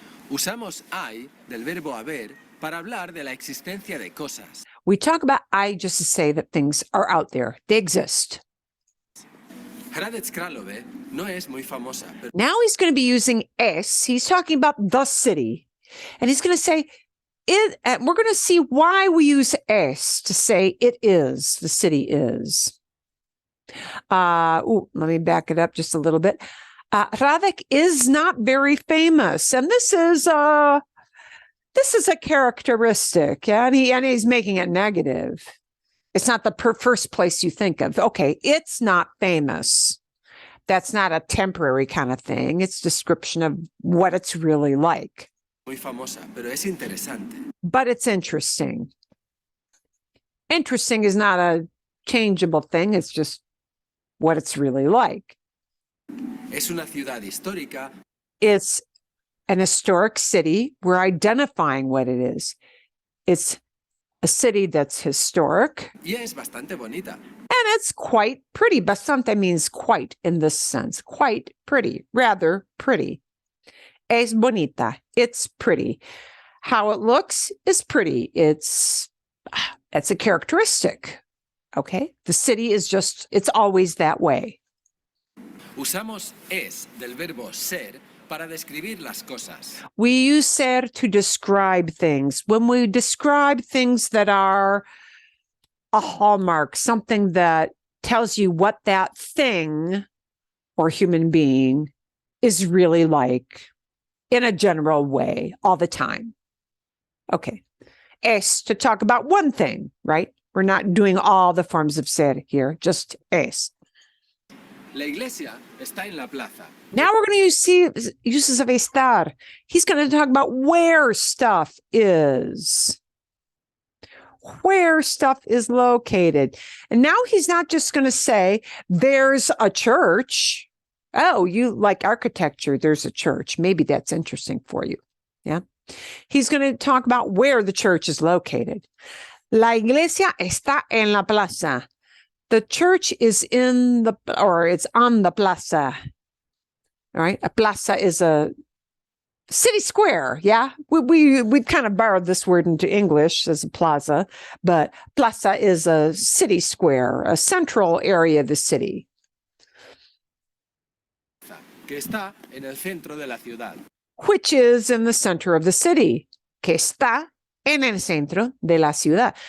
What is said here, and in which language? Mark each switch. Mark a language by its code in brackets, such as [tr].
[es] Usamos hay del verbo haber para hablar de la existencia de cosas. [en] We talk about I just to say that things are out there. They exist. [es] Hradec Králové no es muy famosa, pero [en] Now he's going to be using es. He's talking about the city. And he's going to say it. And we're going to see why we use es to say it is, the city is. Let me back it up just a little bit. Hradec is not very famous. And this is a characteristic. And he's making it negative. It's not the first place you think of. Okay, it's not famous. That's not a temporary kind of thing. It's description of what it's really like. [es] muy famosa, pero es interesante. [en] But it's interesting. Interesting is not a changeable thing. It's just what it's really like. [es] Es una ciudad histórica. [en] It's an historic city. We're identifying what it is. It's a city that's historic. [es] Y es bastante bonita. [en] And it's quite pretty. Bastante means quite in this sense. Quite pretty. Rather pretty. [es] Es bonita. [en] It's pretty. How it looks is pretty. It's a characteristic. Okay. The city is just, it's always that way. [es] Usamos es del verbo ser para describir las cosas. [en] We use ser to describe things. When we describe things that are a hallmark, something that tells you what that thing or human being is really like in a general way all the time. Okay. Es to talk about one thing, right? We're not doing all the forms of ser here, just es. [es] La iglesia está en la plaza. [en] Now we're going to use uses of estar. He's going to talk about where stuff is. Where stuff is located. And now he's not just going to say, there's a church. Oh, you like architecture, there's a church. Maybe that's interesting for you. Yeah. He's going to talk about where the church is located. [es] La iglesia está en la plaza. [en] The church is it's on the plaza. All right. A plaza is a city square. Yeah. We kind of borrowed this word into English as a plaza, but plaza is a city square, a central area of the city. [es] Que está en el centro de la ciudad. [en] Which is in the center of the city. [es] Que está en el centro de la ciudad.